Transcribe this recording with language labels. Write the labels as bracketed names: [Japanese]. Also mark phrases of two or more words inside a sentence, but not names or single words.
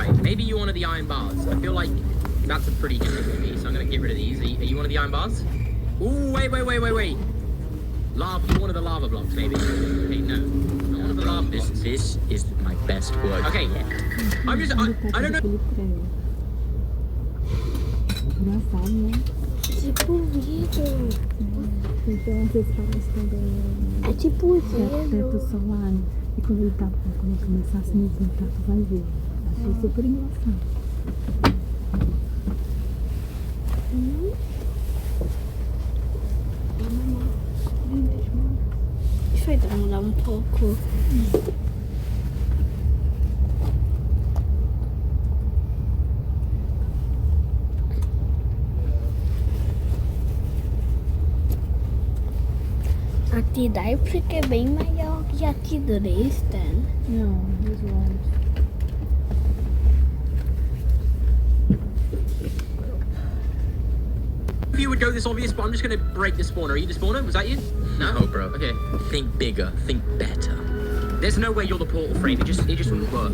[English] Alright, maybe you're one of the iron bars. I feel like that's a pretty good for me, so I'm going to get rid of these. Are you one of the iron bars? Ooh, wait. Lava, you're one of the lava blocks, maybe. Okay, no. Not one of the lava blocks. This is my best work. Okay, I'm just, I don't know. [Portuguese] Engraçado, né? Tipo vidro. Então vocês falam também. É tipo vidro. Teto solar. E quando ele começar a se movimentar, tu vai ver. Achei super engraçado. vedono un poco. A ti dai perché é bem maior que a ti Dresden. [English] No, he's right. If you would go this obvious, but I'm just gonna break the spawner. Are you the spawner? Was that you? No, bro. Okay. Think bigger. Think better. There's no way you're the portal frame. It just wouldn't work.